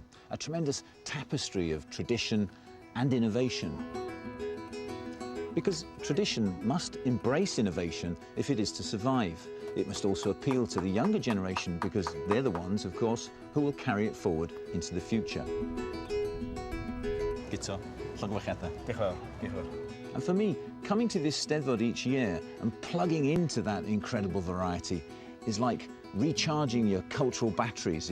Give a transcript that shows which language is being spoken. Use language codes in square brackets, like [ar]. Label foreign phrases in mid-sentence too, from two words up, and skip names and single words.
[en] A tremendous tapestry of tradition and innovation. Because tradition must embrace innovation if it is to survive. It must also appeal to the younger generation because they're the ones, of course, who will carry it forward into the future. [cy] Guto, llongyfarchiadau. Diolch yn fawr. Diolch yn fawr. [en] And for me, coming to this Eisteddfod each year and plugging into that incredible variety is like recharging your cultural batteries.